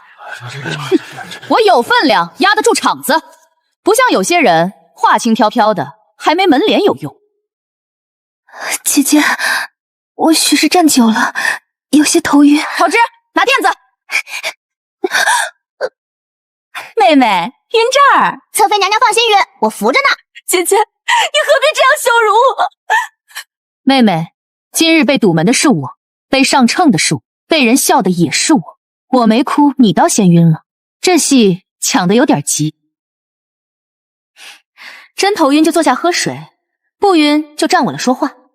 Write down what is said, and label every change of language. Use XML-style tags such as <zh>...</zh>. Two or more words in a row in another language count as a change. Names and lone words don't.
<zh>我有分量，壓得住場子，不像有些人話輕飄飄的，還沒門臉有用。姐姐，我許是站久了，有些頭暈。桃枝，拿墊子。妹妹，暈這兒。侧妃娘娘放心暈，我扶着呢。姐姐，你何必這樣羞辱我？妹妹，今日被堵門的是我，被上秤的是我，被人笑的也是我。我沒哭，你倒先暈了。這戲搶得有點急。真頭暈就坐下喝水，不暈就站穩了說話。</zh>